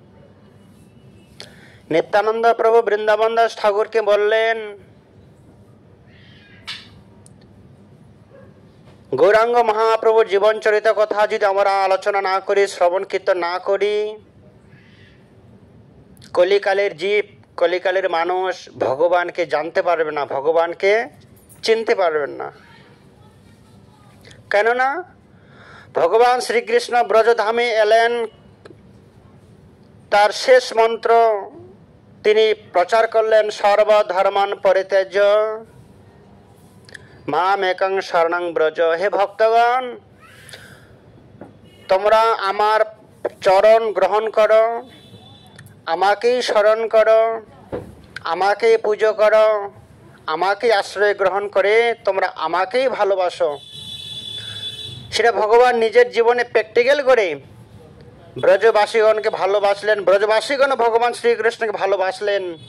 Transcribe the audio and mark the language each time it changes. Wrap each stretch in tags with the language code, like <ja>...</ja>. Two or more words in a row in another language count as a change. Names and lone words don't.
<bn>নিত্যানন্দ প্রভু বৃন্দাবন দাস ঠাকুরকে বললেন, গৌরাঙ্গ মহাপ্রভুর জীবন চরিত কথা যদি আমরা আলোচনা না করি, শ্রবণ কীর্তন না করি, কলিকালের জীব, কলিকালের মানুষ ভগবানকে জানতে পারবে না, ভগবানকে চিনতে পারবেন না। কেননা ভগবান শ্রীকৃষ্ণ ব্রজধামে এলেন, তার শেষ মন্ত্র তিনি প্রচার করলেন,</bn> <sa>सर्वधर्मान् परित्यज्य मामेकं शरणं व्रज।</sa> <bn>হে ভক্তগণ, তোমরা আমার চরণ গ্রহণ করো, আমাকেই স্মরণ করো, আমাকেই পুজো করো, আমাকেই আশ্রয় গ্রহণ করে তোমরা আমাকেই ভালোবাসো। সেটা ভগবান নিজের জীবনে প্র্যাকটিক্যাল করে ব্রজবাসীগণকে ভালোবাসলেন, ব্রজবাসীগণ ভগবান শ্রীকৃষ্ণকে ভালোবাসলেন।</bn>